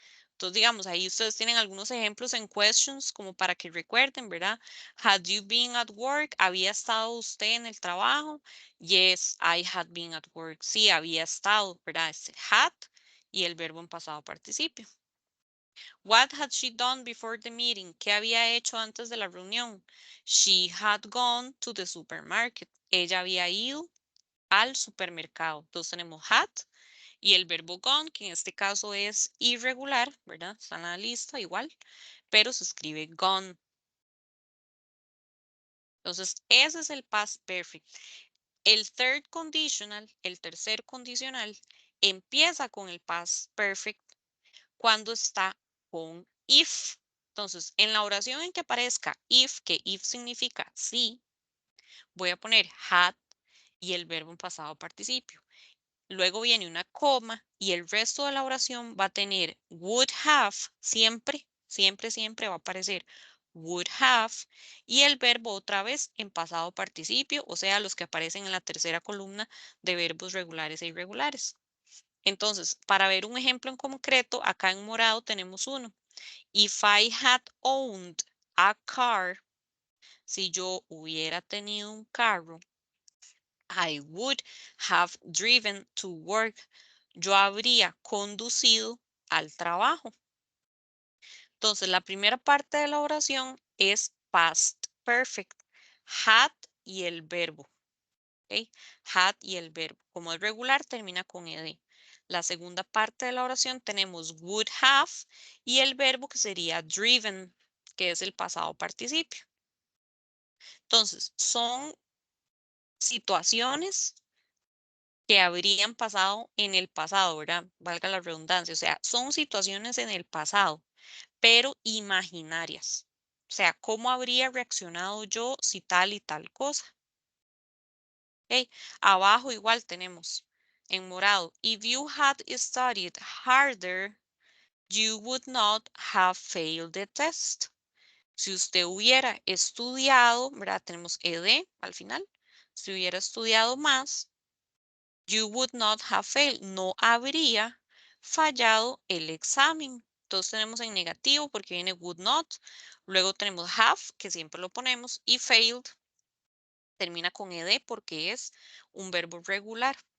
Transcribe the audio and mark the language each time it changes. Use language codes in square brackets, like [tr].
[es] Entonces, digamos, ahí ustedes tienen algunos ejemplos en questions como para que recuerden, ¿verdad? [en] Had you been at work? [es] ¿Había estado usted en el trabajo? [en] Yes, I had been at work. [es] Sí, había estado, ¿verdad? Es had y el verbo en pasado participio. [en] What had she done before the meeting? [es] ¿Qué había hecho antes de la reunión? [en] She had gone to the supermarket. [es] Ella había ido al supermercado. Entonces tenemos had y el verbo gone, que en este caso es irregular, ¿verdad? Está en la lista igual, pero se escribe gone. Entonces, ese es el past perfect. El third conditional, el tercer condicional, empieza con el past perfect cuando está con if. Entonces, en la oración en que aparezca if, que if significa sí, voy a poner had y el verbo en pasado participio. Luego viene una coma y el resto de la oración va a tener would have, siempre, siempre, siempre va a aparecer would have y el verbo otra vez en pasado participio, o sea, los que aparecen en la tercera columna de verbos regulares e irregulares. Entonces, para ver un ejemplo en concreto, acá en morado tenemos uno. [en] If I had owned a car, [es] si yo hubiera tenido un carro, [en] I would have driven to work. [es] Yo habría conducido al trabajo. Entonces, la primera parte de la oración es past perfect. Had y el verbo. ¿Okay? Had y el verbo. Como es regular, termina con ed. La segunda parte de la oración tenemos would have y el verbo que sería driven, que es el pasado participio. Entonces, son situaciones que habrían pasado en el pasado, ¿verdad? Valga la redundancia. O sea, son situaciones en el pasado, pero imaginarias. O sea, ¿cómo habría reaccionado yo si tal y tal cosa? ¿Okay? Abajo igual tenemos en morado. [en] If you had studied harder, you would not have failed the test. [es] Si usted hubiera estudiado, ¿verdad? Tenemos ed al final. Si hubiera estudiado más, [en] you would not have failed. [es] No habría fallado el examen. Entonces tenemos en negativo porque viene would not. Luego tenemos have, que siempre lo ponemos, y failed termina con ed porque es un verbo regular.